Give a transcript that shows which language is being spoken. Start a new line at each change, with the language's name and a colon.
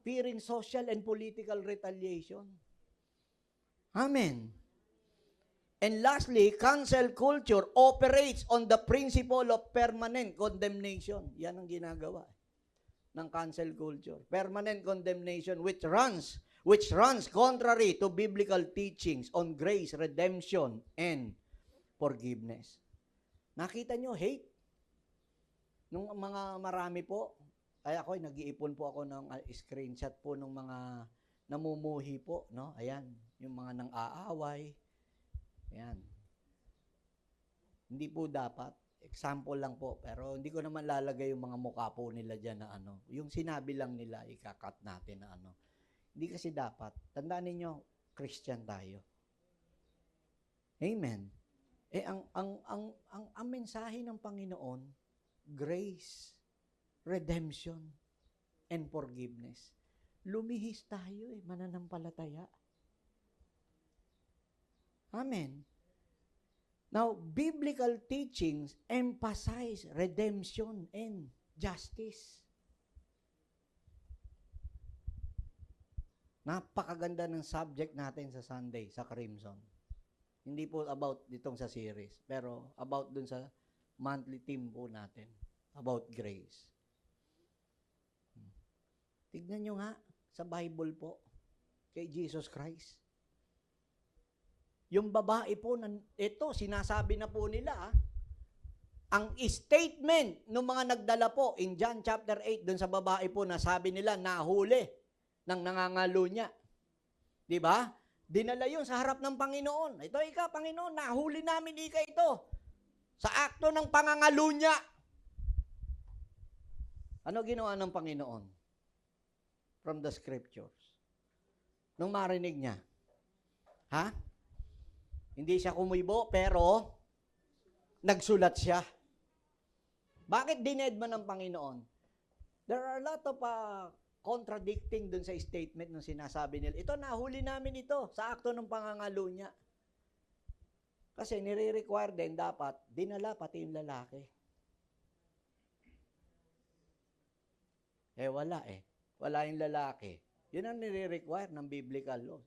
English: Fearing social and political retaliation. Amen. And lastly, cancel culture operates on the principle of permanent condemnation.
Filipino: Yan ang ginagawa ng cancel culture.
English: Permanent condemnation which runs contrary to biblical teachings on grace, redemption, and forgiveness.
Filipino: Nakita nyo, hate. Nung mga marami po, ay ako, nag-iipon po ako ng screenshot po ng mga namumuhi po, no? Ayan, yung mga nang-aaway. Ayan. Hindi po dapat. Example lang po. Pero hindi ko naman lalagay yung mga mukha po nila dyan na ano. Yung sinabi lang nila, ikakat natin na ano. Hindi kasi dapat. Tandaan ninyo, Christian tayo. Amen. Ang mensahe ng Panginoon,
English: grace, redemption, and forgiveness.
Filipino: Lumihis tayo mananampalataya. Amen.
English: Now, biblical teachings emphasize redemption and justice.
Filipino: Napakaganda ng subject natin sa Sunday, sa Crimson. Hindi po about ditong sa series, pero about dun sa monthly theme po natin, about grace. Tignan nyo nga, sa Bible po, kay Jesus Christ. Yung babae po, ito, sinasabi na po nila, ang statement ng mga nagdala po, in John chapter 8, dun sa babae po, nasabi nila, nahuli ng nangangalo niya. Di ba? Dinala yun sa harap ng Panginoon. Ito, ika, Panginoon, nahuli namin ika ito. Sa akto ng pangangalo niya. Ano ginawa ng Panginoon?
English: From the scriptures.
Filipino: Nung marinig niya. Ha? Hindi siya kumuibo, pero nagsulat siya. Bakit dinedma ng Panginoon?
English: There are a lot of
Filipino: contradicting dun sa statement ng sinasabi nila. Ito, nahuli namin ito sa akto ng pangangalo niya. Kasi nire-require din dapat, dinala pati yung lalaki. Wala eh. Wala yung lalaki. Yun ang nire-require ng biblical law.